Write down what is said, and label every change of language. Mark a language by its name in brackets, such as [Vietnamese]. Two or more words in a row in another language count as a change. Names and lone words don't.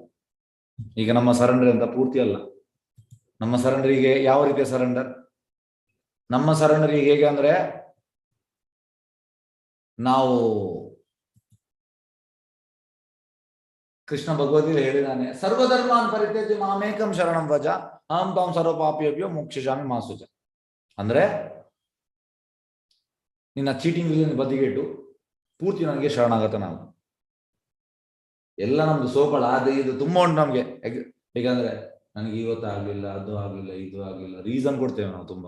[Kannada] ಈಗ ನಮ್ಮ ಸರೆಂಡರ್ ಅಂತ ಪೂರ್ತಿ ಅಲ್ಲ. ನಮ್ಮ ಸರೆಂಡರಿಗೆ ಯಾವ ರೀತಿಯ ಸರೆಂಡರ್? ನಮ್ಮ ಸರೆಂಡರ್ ಈಗ ಹೇಗೆ ಅಂದ್ರೆ, ನಾವು ಕೃಷ್ಣ ಭಗವದ್ಗೀತೆ ಹೇಳಿದಾನೆ, [Sanskrit] ಸರ್ವಧರ್ಮಾನ್ ಪರಿತ್ಯಜ್ಯ ಮಾಮೇಕಂ ಶರಣಂ ವ್ರಜ ಅಹಂ ತ್ವಾಂ ಸರ್ವ ಪಾಪೇಭ್ಯೋ ಮೋಕ್ಷಯಿಷಾಮಿ ಮಾ ಶುಚ. [Kannada] ಅಂದ್ರೆ ನಿನ್ನ ಚೀಟಿಂಗ್ ಬದಿಗಿಟ್ಟು ಪೂರ್ತಿ ನನಗೆ ಶರಣಾಗತ. ನಾವು ಎಲ್ಲ ನಮ್ದು ಸೋಕಳ ಅದು ಇದು ತುಂಬಾ ಉಂಟು ನಮ್ಗೆ. ಹೇಗಂದ್ರೆ ನನಗೆ ಇವತ್ತು ಆಗ್ಲಿಲ್ಲ, ಅದು ಆಗ್ಲಿಲ್ಲ, ಇದು ಆಗ್ಲಿಲ್ಲ, ರೀಸನ್ ಕೊಡ್ತೇವೆ ನಾವು ತುಂಬಾ.